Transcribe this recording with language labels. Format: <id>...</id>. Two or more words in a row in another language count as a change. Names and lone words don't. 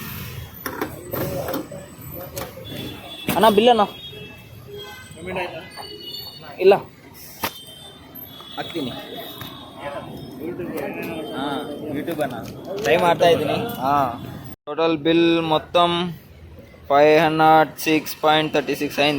<te>అన్నా బిల్ అన్నా.</te> <kn>ಇಲ್ಲ ಹಾಕ್ತೀನಿ ಯೂಟ್ಯೂಬ್ ಅನ್ನ ಟ್ರೈ ಮಾಡ್ತಾ ಇದ್ದೀನಿ.</kn> <en>total bill</en> <te>మొత్తం 506.36 అయింది.</te>